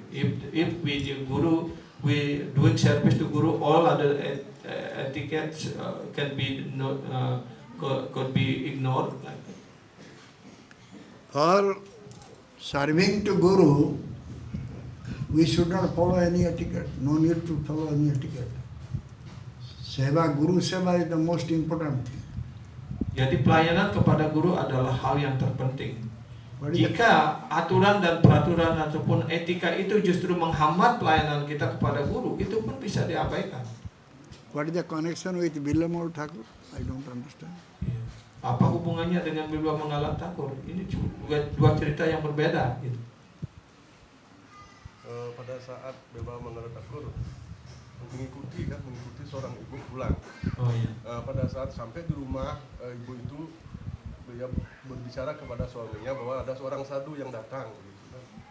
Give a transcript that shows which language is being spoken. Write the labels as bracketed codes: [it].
[en] If we the Guru, we doing service to Guru, all other etiquettes can be could be ignored. For serving to Guru, we should not follow any etiquette. No need to follow any etiquette. Seva, Guru Seva is the most important thing. [id] Jadi pelayanan kepada guru adalah hal yang terpenting. [en] What is the, [id] Jika aturan dan peraturan ataupun etika itu justru menghambat pelayanan kita kepada guru, itu pun bisa diabaikan. [en] what is the connection with Bilamal Thakur? I don't understand. [id] Apa hubungannya dengan Bilwa Mangala Thakur? Ini dua cerita yang berbeda. Gitu. Pada saat Bilwa Mangala Thakur mengikuti seorang ibu pulang. Oh iya. Pada saat sampai di rumah ibu itu, dia berbicara kepada suaminya bahwa ada seorang sadhu yang datang gitu kan.